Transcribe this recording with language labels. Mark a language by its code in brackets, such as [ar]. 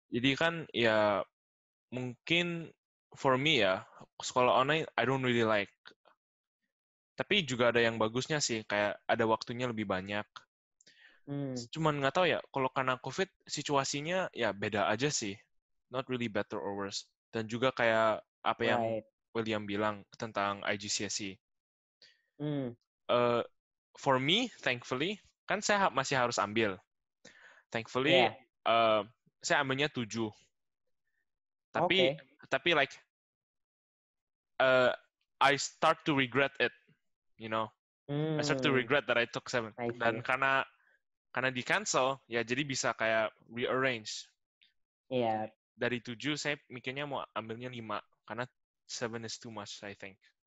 [id] Jadi kan ya mungkin [en] for me [id] ya sekolah online [en] I don't really like. [id] Tapi juga ada yang bagusnya sih, kayak ada waktunya lebih banyak. Cuman nggak tahu ya, kalau karena COVID situasinya ya beda aja sih. [en] Not really better or worse. [id] Dan juga kayak apa yang William bilang tentang IGCSE. [en] For me, thankfully, [id] kan saya masih harus ambil. Thankfully, saya ambilnya 7. Tapi [en] like, I start to regret it, you know. I start to regret that I took 7. [id] Dan karena di cancel, ya jadi bisa kayak rearrange. Iya. Dari 7, saya mikirnya mau ambilnya 5. [en] Karena 7 is too much, I think.